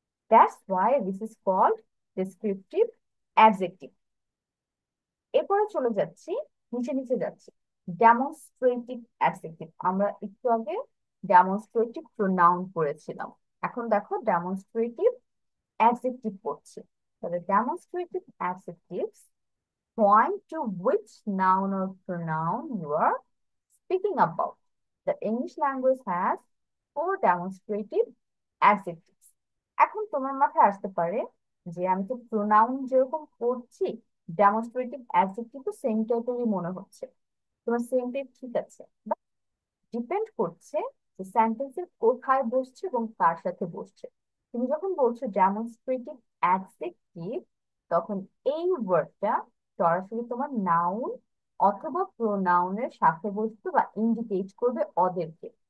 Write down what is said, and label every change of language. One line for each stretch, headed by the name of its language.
English: That's why this is called descriptive adjective.
Bangla: এরপরে চলে যাচ্ছি, নিচে নিচে যাচ্ছি, ডেমনস্ট্রেটিভ অ্যাডজেক্টিভ। আমরা একটু আগে ডেমনস্ট্রেটিভ প্রোনাউন পড়েছিলাম, এখন দেখো ডেমনস্ট্রেটিভ অ্যাডজেক্টিভ পড়ছি।
English: তাহলে demonstrative adjectives point to which noun or pronoun you are speaking about. The English language has 4 demonstrative adjectives.
Bangla: এখন তোমার মাথায় আসতে পারে যে আমি তো প্রোনাউন যেরকম পড়ছি, ডেমনস্ট্রেটিভ অ্যাডজেক্টিভ তো সেম টাইপেরই মনে হচ্ছে। তোমার সেম টাইপ ঠিক আছে, বাট ডিপেন্ড করছে যে সেন্টেন্সের কোথায় বসছে এবং কার সাথে বসছে। তুমি যখন বলছো ডেমনস্ট্রেটিভ অ্যাডজেক্টিভ, তখন এই ওয়ার্ডটা সরাসরি তোমার নাউন অথবা প্রোনাউনের সাথে বসবে বা ইন্ডিকেট করবে ওদেরকে।